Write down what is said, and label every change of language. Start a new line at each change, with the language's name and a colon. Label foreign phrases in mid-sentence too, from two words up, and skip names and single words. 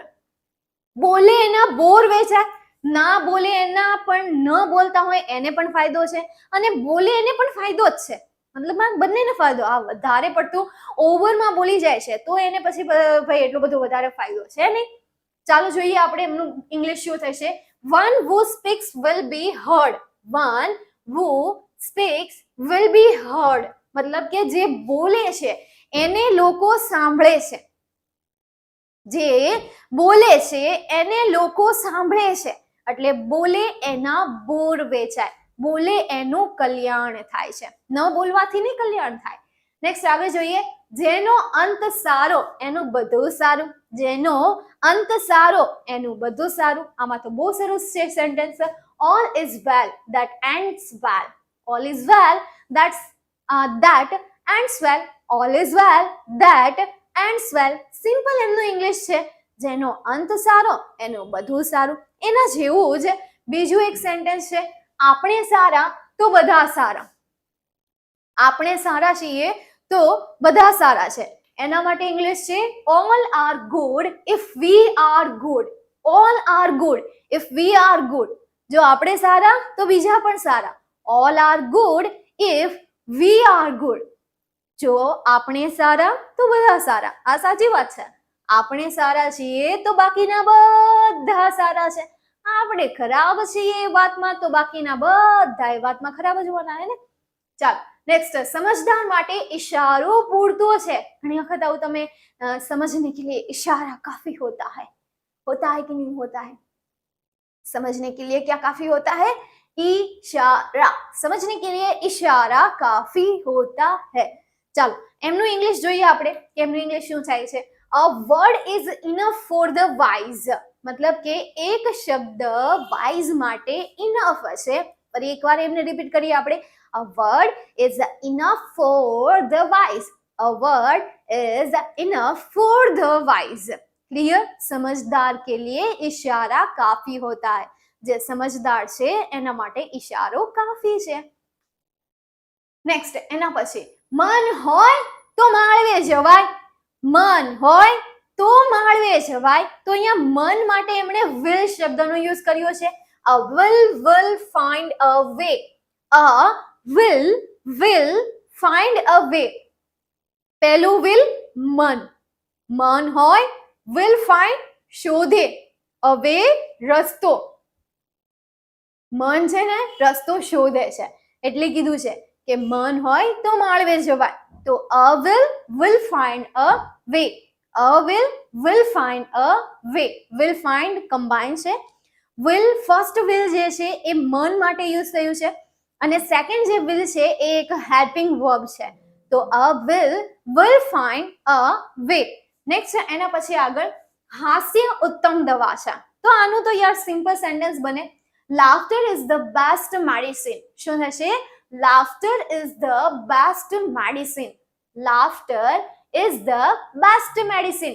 Gujarati: બોલે એના બોર વેચાય, ના બોલે એના પણ ન બોલતા હોય એને પણ ફાયદો છે, અને બોલે એને પણ ફાયદો જ છે. મતલબ બંનેને ફાયદો. આ વધારે પડતું ઓવરમાં બોલી જાય છે તો એને પછી ભાઈ એટલો બધો વધારે ફાયદો છે નહીં. ચાલો જોઈએ આપણે એમનું ઇંગ્લિશ શું થશે.
English: વન who speaks will be heard. One who speaks will be heard
Gujarati: મતલબ કે જે બોલે છે એને લોકો સાંભળે છે. જે બોલે છે એને લોકો સાંભળે છે એટલે બોલે એના બોર વેચાય, બોલે એનું કલ્યાણ થાય છે. ન બોલવાથી નહીં કલ્યાણ થાય. નેક્સ્ટ આગળ જોઈએ. જેનો અંત સારો એનું બધું સારું, જેનો અંત સારો એનું બધું સારું. આમાં તો બહુ સરસ છે સેન્ટેન્સ.
English: All is well that ends well. All is well that ends well. All is well that ends well.
Gujarati: સિમ્પલ એમનું ઇંગ્લિશ છે. જેનો અંત સારો એનું બધું સારું. એના જેવું જ બીજું એક સેન્ટેન્સ છે. આપણે સારા તો બધા સારા. આપણે સારા છીએ તો બધા સારા છે. એના માટે ઇંગ્લિશ છે
English: all are good if we are good. all are good if we are good.
Gujarati: જો આપણે સારા તો બીજા પણ સારા.
English: all are good if we are good.
Gujarati: જો આપણે સારા તો બધા સારા. આ સાચી વાત છે. આપણે સારા છીએ તો બાકીના બધા સારા છે. આપણે ખરાબ છીએ એ વાતમાં તો બાકીના બધા એ વાતમાં ખરાબ જ હોવાના ને. ચાલો નેક્સ્ટ. સમજદાર માટે ઇશારો પૂરતો છે. ઘણી વખત આવું તમે સમજને કે
Hindi: लिए इशारा काफी होता है कि नहीं होता है? समझने के लिए क्या काफी होता है? इशारा. समझने के लिए इशारा काफी होता है.
Gujarati: ચાલો એમનું ઇંગ્લિશ જોઈએ આપણે કે એમનું ઇંગ્લિશ શું થાય છે.
English: A word is enough for the wise.
Gujarati: મતલબ કે એક શબ્દ વાઇઝ માટે ઇનફ હશે. ફરી એકવાર એમને રિપીટ કરીએ આપણે.
English: A word is enough for the wise. A word is enough for the wise. Clear?
Hindi: समझदार के लिए इशारा काफी होता है.
Gujarati: જે સમજદાર છે એના માટે ઇશારો કાફી છે. નેક્સ્ટ એના પછી મન હોય તો માળવે જવાય. મન હોય તો માળવે જવાય. તો અહીંયા મન માટે એમણે will શબ્દનો યુઝ કર્યો છે.
English: A will find a way. A will find a way.
Gujarati: પહેલું will મન. મન હોય
English: will find
Gujarati: શોધે.
English: a way રસ્તો.
Gujarati: મન છે ને રસ્તો શોધે છે એટલે કીધું છે કે મન હોય તો માળવે જવાય.
English: તો a will find a way. a will find a way. will find combine
Gujarati: છે.
English: First will
Gujarati: જે છે એ મન માટે યુઝ થયું છે અને સેકન્ડ જે will છે એ એક
English: helping verb
Gujarati: છે.
English: તો a will find a way.
Gujarati: નેક્સ્ટ એના પછી આગળ હાસ્ય ઉત્તમ દવા છે. તો આનું તો યાર
English: simple sentence
Gujarati: બને.
English: Laughter is the best medicine.
Gujarati: શું થશે?
English: Laughter is the best medicine. Laughter is the best medicine.